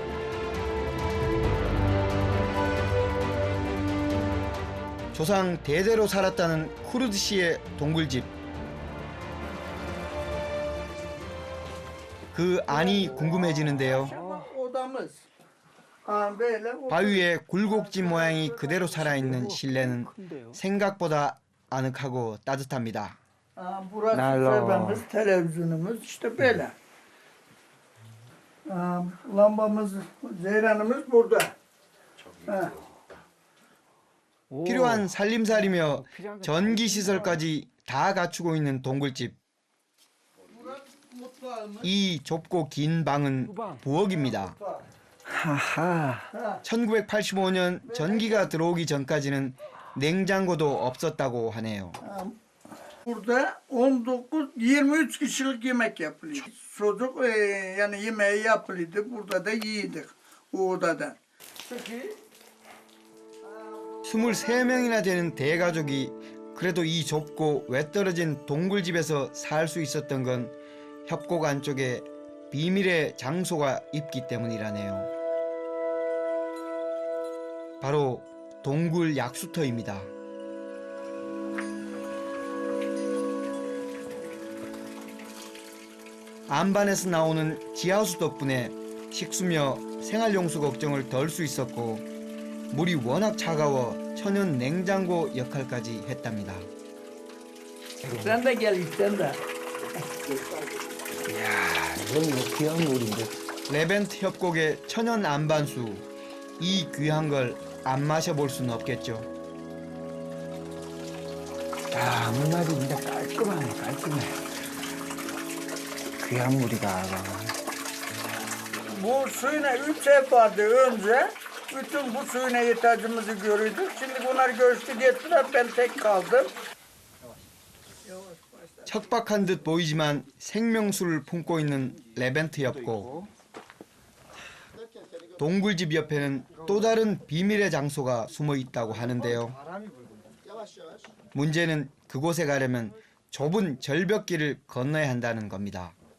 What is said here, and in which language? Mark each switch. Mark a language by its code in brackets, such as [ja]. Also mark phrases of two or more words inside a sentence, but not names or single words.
[ko] 조상 대대로 살았다는 쿠르드 씨의 동굴집. 그 안이 궁금해지는데요. 바위에 굴곡진 모양이 그대로 살아있는 실내는 생각보다 아늑하고 따뜻합니다. [tr] Burası Merhaba. sobamız, televizyonumuz işte böyle. Lambamız, ceyranımız burada. [ko] 필요한 살림살이며 전기 시설까지 다 갖추고 있는 동굴집. 이 좁고 긴 방은 부엌입니다. 하하. 1985년 전기가 들어오기 전까지는 냉장고도 없었다고 하네요. [tr] Burada 19-23 kişilik yemek yapılıyor. Çocuk yani yemeği yapılıyordu. Burada da yiydik o odadan. [ko] 23명이나 되는 대가족이 그래도 이 좁고 외떨어진 동굴집에서 살 수 있었던 건 협곡 안쪽에 비밀의 장소가 있기 때문이라네요. 바로 동굴 약수터입니다. 안반에서 나오는 지하수 덕분에 식수며 생활용수 걱정을 덜 수 있었고 물이 워낙 차가워 천연 냉장고 역할까지 했답니다. [tr] Sen de gel sen de. [ko] 이건 뭐 귀한 물인데. 레벤트 협곡의 천연 안반수. 이 귀한 걸 안 마셔볼 수는 없겠죠. 야, 물맛이 진짜 깔끔하네, 깔끔해. 귀한 물이다. [tr] Bu suyuna 3 ev vardı önce. Bütün bu suyuna ihtiyacımızı görüyorduk. Şimdi bunlar göçtü gittiler. Ben tek kaldım. [ko] 척박한 듯 보이지만 생명수를 품고 있는 레벤트 협곡. 동굴집 옆에는 또 다른 비밀의 장소가 숨어 있다고 하는데요. 문제는 그곳에 가려면 좁은 절벽길을 건너야 한다는 겁니다.